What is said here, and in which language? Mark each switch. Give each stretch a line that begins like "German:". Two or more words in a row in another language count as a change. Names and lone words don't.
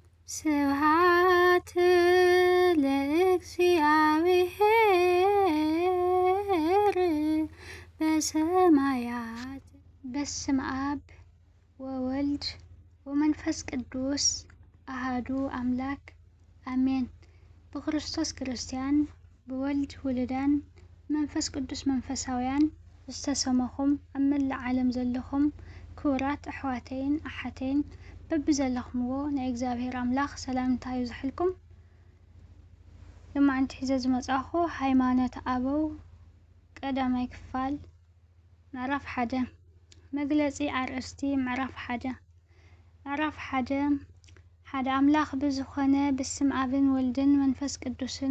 Geez: ስብሐት ለእግዚአብሔር በሰማያት። በስመ አብ ወወልድ ወመንፈስ ቅዱስ አሐዱ አምላክ አሜን።
Tigrinya: በክርስቶስ ክርስቲያን ብወልድ ውሉዳን መንፈስ ቅዱስ መንፈሳውያን ዝተሰመኹም ኣብ መላእ ዓለም ዘለኹም ክቡራት ኣሕዋተይን ኣሓተይን በብዘለኹምዎ ናይ እግዚአብሔር ኣምላኽ ሰላምታ ይብዛሕልኩም። ልማዓንቲ ሒዘ ዝመጻኹ ሃይማኖት ኣበው ቀዳማይ ክፋል ምዕራፍ 1 መግለጺ ኣርእስቲ ምዕራፍ 1 ምዕራፍ 1 ሓደ ኣምላኽ ብዝኾነ ብስም ኣብን ወልድን መንፈስ ቅዱስን